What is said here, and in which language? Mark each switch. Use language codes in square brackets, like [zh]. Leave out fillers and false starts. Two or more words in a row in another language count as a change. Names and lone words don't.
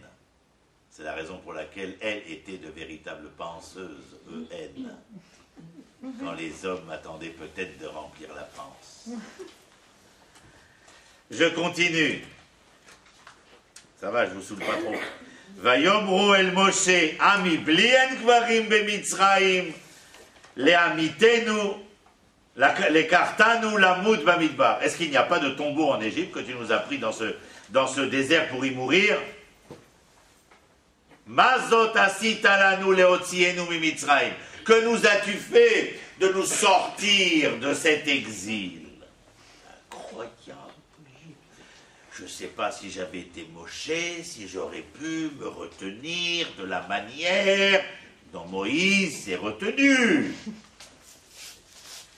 [fr] C'est la raison pour laquelle elles étaient de véritables penseuses, E-N. Quand les hommes attendaient peut-être de remplir la panse. Je continue. Ça va, je vous saoule pas trop. [he] ויאמרו אל משה, המבלי אין קברים במצרים, לקחתנו, לקחתנו למות במדבר. [fr] Est-ce qu'il n'y a pas de tombeau en Égypte que tu nous as pris dans ce désert pour y mourir? [he] מה זאת עשית לנו להוציאנו ממצרים. [fr] Que nous as-tu fait de nous sortir de cet exil? Incroyable. Je ne sais pas si j'avais été Moshe, si j'aurais pu me retenir de la manière dont Moïse s'est retenu.